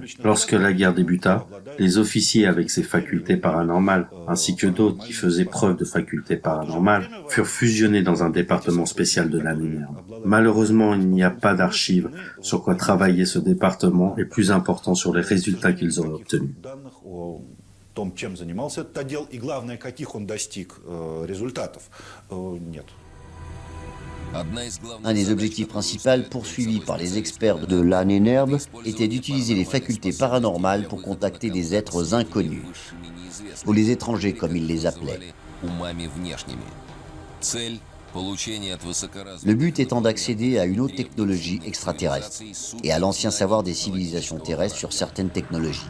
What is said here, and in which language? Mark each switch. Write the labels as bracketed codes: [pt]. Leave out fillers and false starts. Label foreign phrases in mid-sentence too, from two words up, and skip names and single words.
[fr] Lorsque la guerre débuta, les officiers avec ces facultés paranormales, ainsi que d'autres qui faisaient preuve de facultés paranormales, furent fusionnés dans un département spécial de l'Ahnenerbe. Malheureusement, il n'y a pas d'archives sur quoi travailler ce département et plus important sur les résultats qu'ils auraient obtenus. [ru] Том, чем занимался этот отдел, и главное, каких он достиг результатов, нет. [fr] Un des objectifs principaux poursuivis par les experts de l'Ahnenerbe était d'utiliser les facultés paranormales pour contacter des êtres inconnus, ou les étrangers comme ils les appelaient. Le but étant d'accéder à une autre technologie extraterrestre et à l'ancien savoir des civilisations terrestres sur certaines technologies.